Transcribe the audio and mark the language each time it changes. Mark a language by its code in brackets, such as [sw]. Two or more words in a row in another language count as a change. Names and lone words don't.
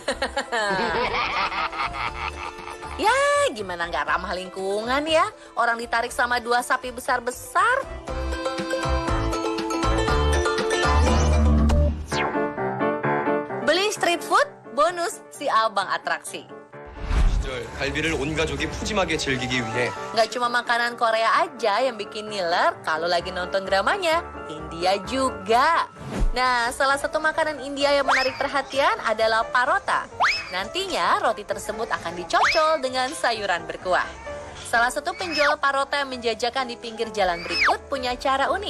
[id] Ya, gimana nggak ramah lingkungan ya? Orang ditarik sama dua sapi besar-besar. Beli [en] street food, [id] bonus si abang atraksi. [ko] 갈비를 온 가족이 푸짐하게 즐기기 위해 [id] Nggak cuma makanan Korea aja yang bikin ngiler kalau lagi nonton dramanya, India juga. Nah, salah satu makanan India yang menarik perhatian adalah parota. Nantinya roti tersebut akan dicocol dengan sayuran berkuah. Salah satu penjual parota yang menjajakan di pinggir jalan berikut punya cara unik.